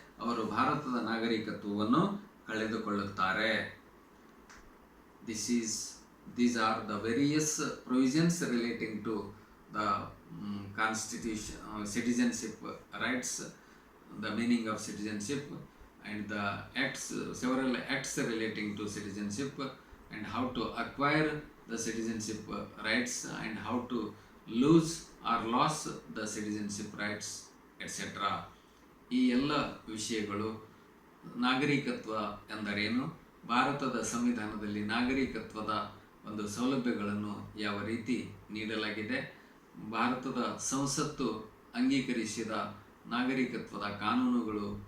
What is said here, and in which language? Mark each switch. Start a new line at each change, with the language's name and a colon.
Kannada: ಅವರು ಭಾರತದ ನಾಗರಿಕತ್ವವನ್ನು ಕಳೆದುಕೊಳ್ಳುತ್ತಾರೆ.
English: These are the various provisions relating to the constitution, citizenship rights, the meaning of citizenship, and the several acts relating to citizenship, and how to acquire the citizenship rights, and how to lose or loss the citizenship rights, etc.
Kannada: ಈ ಎಲ್ಲ ವಿಷಯಗಳು ನಾಗರಿಕತ್ವ ಎಂದರೇನು, ಭಾರತದ ಸಂವಿಧಾನದಲ್ಲಿ ನಾಗರಿಕತ್ವದ ಒಂದು ಸೌಲಭ್ಯಗಳನ್ನು ಯಾವ ರೀತಿ ನೀಡಲಾಗಿದೆ, ಭಾರತದ ಸಂಸತ್ತು ಅಂಗೀಕರಿಸಿದ ನಾಗರಿಕತ್ವದ ಕಾನೂನುಗಳು